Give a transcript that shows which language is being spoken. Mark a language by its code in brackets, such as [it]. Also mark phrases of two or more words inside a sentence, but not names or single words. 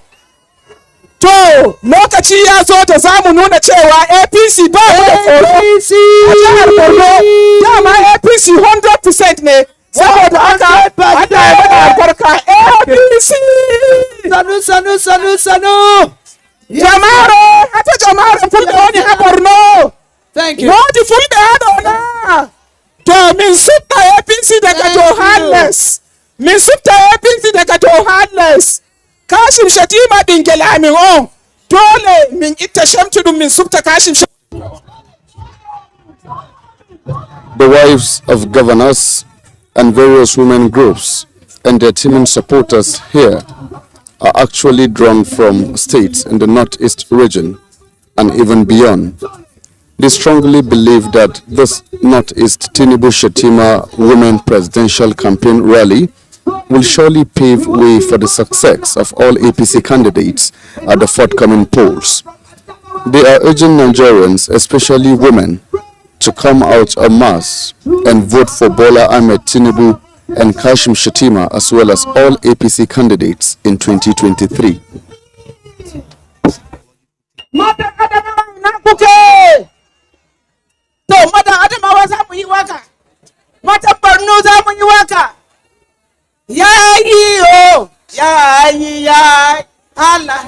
[ha] To lokaci ya zo da za mu nuna cewa APC ba mu da tsoro a jihar Borno. Dama APC 100% ne. Saboda haka Allah ya bada albarka APC. Sanu. [ff] Jama'are, hata jama'are fulɓe woni ha Borno. [en] Thank you. [ff] Wodi fulɓe ha ɗo na. To min subta APC daga Johannes. Min subta APC daga Johannes. Kashim Shatima ɓingel amin on. Dole min itta shamtuɗum min subta Kashim Shatima. [en] The wives of governors and various women groups and their teaming supporters here are actually drawn from states in the northeast region and even beyond. They strongly believe that this Northeast Tinubu Shatima Women Presidential Campaign Rally will surely pave way for the success of all APC candidates at the forthcoming polls. They are urging Nigerians, especially women, to come out en masse and vote for Bola Ahmed Tinubu and Kashim Shatima as well as all APC candidates in 2023. [ha] Mata Adamawa za mu yi waka. Mata Borno za mu yi waka. Yayi yo, yayi yayi Allah.